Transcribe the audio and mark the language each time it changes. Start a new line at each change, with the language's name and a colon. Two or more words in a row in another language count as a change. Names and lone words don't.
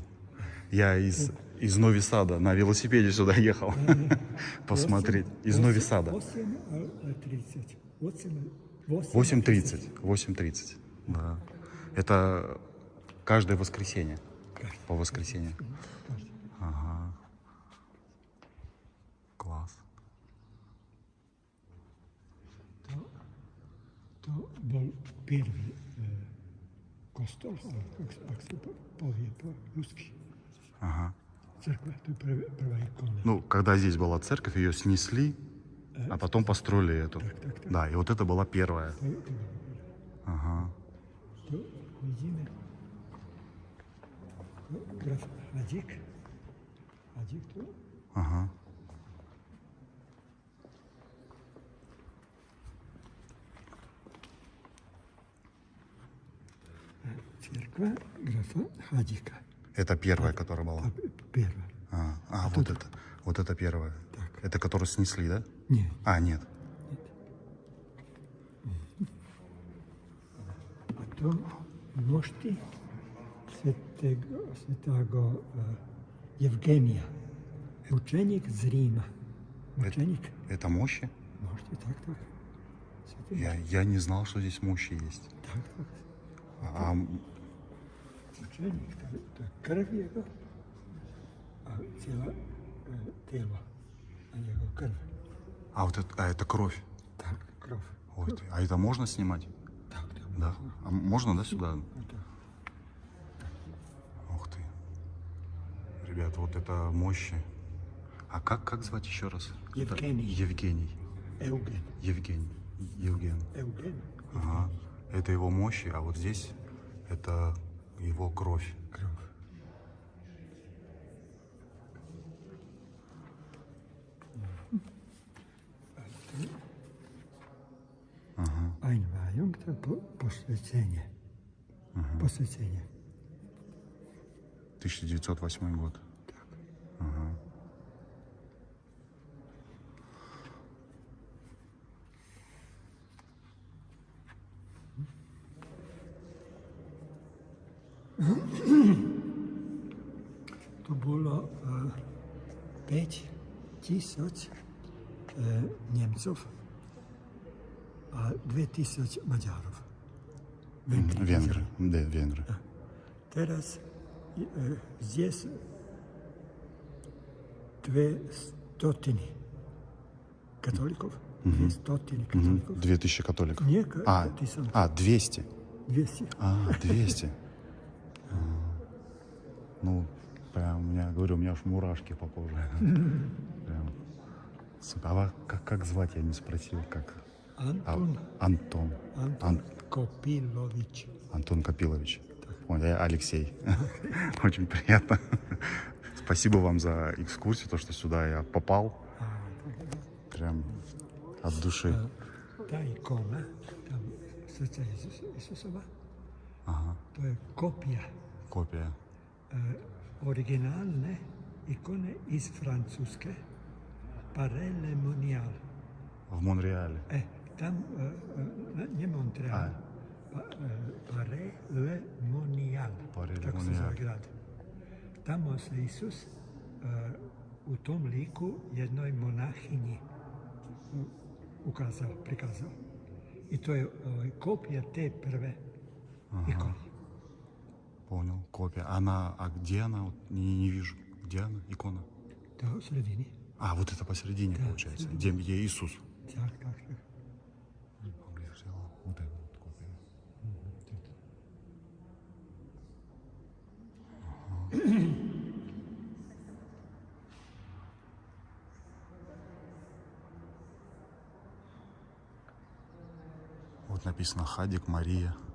Russian: Я из Нови Сада на велосипеде сюда ехал посмотреть. Из Нови Сада. 8:30. 8:30. Да. Это каждое воскресенье. По воскресеньям. Ага. Класс.
Slovak: To bol prvý kostol, ak sa povie po rusky.
Russian: Ага.
Slovak: Cerkva, to je prvá ikona.
Russian: Ну, когда здесь была церковь, ее снесли, а потом построили эту. Так. Да, и вот это была первая. Ага.
Slovak: To vidíme. Graf Hadík. Hadík tu.
Russian: Ага.
Slovak: Cerkva grafa Hadíka.
Russian: Это первая, которая была.
Slovak: Prvá.
Russian: Вот это. Вот это первая. Так. Это которую снесли, да?
Slovak: Nie.
Russian: А, нет.
Slovak: A to mošti svetého Evgenija. Učenik z Ríma. Učenik.
Russian: Это мощи?
Slovak: Mošti, tak. Svetý.
Russian: Я не знал, что здесь мощи есть.
Slovak: Tak.
Russian: А
Slovak: Učenik, to je krv jeho a celé telo a jeho krv.
Russian: это кровь.
Slovak: Tak, krv.
Russian: Ой, а это можно снимать?
Slovak: Tak.
Russian: Да. А можно, да, сюда?
Slovak: Tak.
Russian: Ух ты. Ребят, вот это мощи. А как звать еще раз? Евгений. Евгений. Eugen. Евген. Eugen. Ага. Это его мощи, а вот здесь это его кровь.
Slovak: Krv. Einweihung, to je posvecenje. Posvecenje.
Russian: 1908 год. Ага.
Slovak: To bolo 5000 Němcov a 2000 Maďarov.
Russian: Венгры. Да, венгры.
Slovak: Teraz здесь 200 katolikov. 200 katolikov.
Russian: 2000 католиков.
Croatian: Nije,
Russian: А,
Croatian: ti sam 200. 200. 200.
Russian: Ну, прям, у меня, говорю, у меня аж мурашки по коже. Прям. Сука, а как звать, я не спросил, как? Anton, Антон. Anton Kopilović. Антон Копилович. Ой, я Алексей. Очень приятно. Спасибо вам за экскурсию, то, что сюда я попал. Прям от души.
Croatian: Ta ikona, tam srce Isusova, to je kopija
Russian: Копия.
Croatian: originalne ikone iz Francuske, Paray-le-Monial.
Russian: В Монреале.
Croatian: Tam, nije Montreal, Paray-le-Monial, tako se zove grad. Tamo se Isus u tom liku jednoj monahinji prikazao. I to je kopija te prve ikone.
Russian: Понял, копия. А где она? Вот не вижу. Где она, икона?
Croatian: To je u sredini.
Russian: А, вот это посередине, получается. Где Иисус.
Slovak: Tak.
Russian: Где же взяла? Вот эта вот копия. Вот написано Хадик Мария.